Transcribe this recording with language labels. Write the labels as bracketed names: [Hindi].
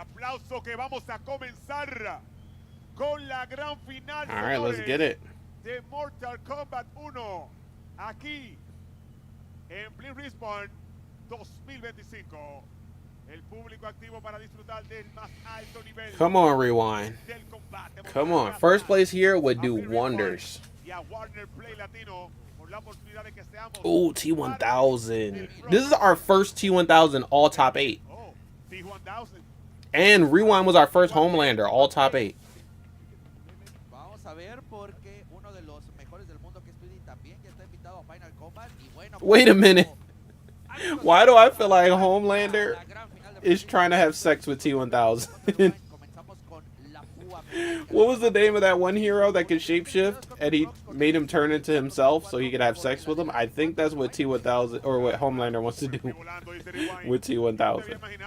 [Spanish] Aplauso que vamos a comenzar con la gran final. [English] All right, let's [Spanish] señores, [English] get it. [Spanish] de Mortal Kombat 1. Aquí en Blink Respawn 2025. El público activo para disfrutar del más alto nivel. [English] Come on, Rewind. [Spanish] Del combate. [English] Come on. First place here would do wonders. [Spanish] Y a Warner Play Latino por la oportunidad de que seamos [English] Ooh, T1000. This is our first T1000 all top 8. Oh, T1000. And Rewind was our first Homelander all top 8. [Spanish] Vamos a ver porque uno de los mejores del mundo que es Speedy también ya está invitado a Final Kombat y bueno. [English] Wait a minute. Why do I feel like Homelander is trying to have sex with T1000? [Spanish] Comenzamos con la púa. [English] What was the name of that one hero that could shapeshift and he made him turn into himself so he could have sex with him? I think that's what T1000 or what Homelander wants to do with T1000.